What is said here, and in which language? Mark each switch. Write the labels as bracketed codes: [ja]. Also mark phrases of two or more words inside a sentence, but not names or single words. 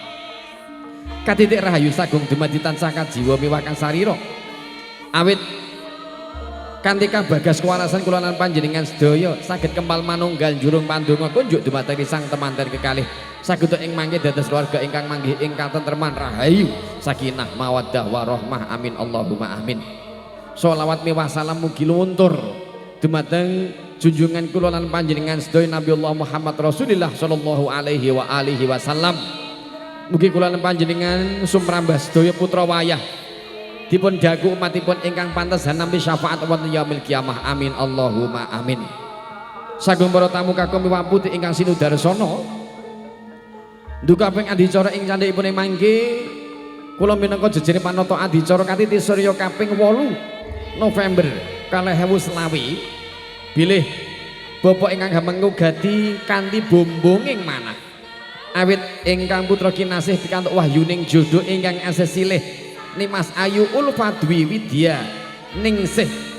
[jv] Katitik rahayu sagung dumadi tansah kajiwa miwah kasarira awit kanthi kabagas kuwarasan kula lan panjenengan sedaya saged kempal manunggal jurung pandonga kunjuk dumateng sang temanten kekalih saged ing mangke dados keluarga ingkang manggih ing katentreman rahayu [ar] سكينة مودة ورحمة آمين اللهم آمين. [jv] Sholawat miwah salam mugi lumuntur dumateng junjungan kula lan panjenengan sedaya Nabiullah Muhammad Rasulillah [ar] صلى الله عليه وعلى آله وسلم. [jv] Mugi kula lan panjenengan sumrambah sedaya putra wayah dipun dagu umatipun ingkang pantes nampi syafaat wonten [ar] يوم القيامة آمين اللهم آمين. [jv] Sagung para tamu kakung miwah putih ingkang sinudarsana duka ping adicara ing candhikipun mangke kula minangka jejering panata adicara katiti surya kaping 8 November 2020 bilih Bapak ingkang hamengkugati kanthi bombonging manah awit ingkang putra kinasih pikantuk wahyuning jodoh ingkang asih silih Nimas Ayu Ulfadwi Widya Ningsih